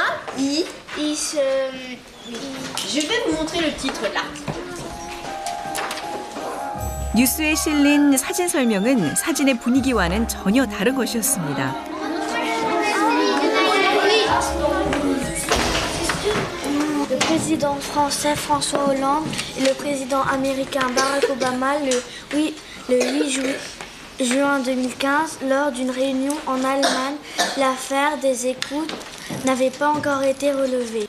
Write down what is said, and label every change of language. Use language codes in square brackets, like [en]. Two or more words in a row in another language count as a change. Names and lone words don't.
[fr] Je vais vous montrer le titre de l'article. [ko] 뉴스에 실린 사진 설명은 사진의 분위기와는 전혀 다른 것이었습니다. [fr] Le président français François Hollande et le président américain Barack Obama le 8 juin 2015, lors d'une réunion en Allemagne, l'affaire des écoutes n'avait pas encore été relevée.